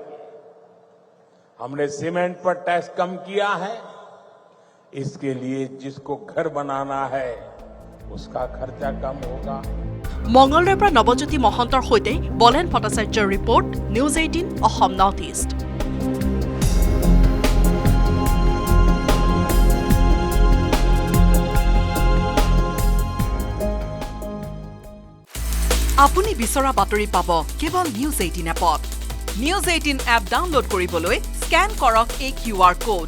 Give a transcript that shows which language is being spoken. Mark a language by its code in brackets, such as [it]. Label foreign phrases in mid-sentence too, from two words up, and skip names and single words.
[hi] हमने सीमेंट पर टैक्स कम किया है। इसके लिए जिसको घर बनाना है उसका खर्चा कम होगा। [as] মংগলবাৰ পৰ নৱজ্যোতি মহন্তৰ সহিত বলেন ভট্টাচাৰ্যৰ ৰিপৰ্ট নিউজ 18 অসম নৰ্থ ইষ্ট। আপুনি বিচৰা বাতৰি পাব কেৱল নিউজ 18 এপত। নিউজ 18 এপ ডাউনলোড কৰিবলৈ স্ক্যান কৰক এই QR কোড।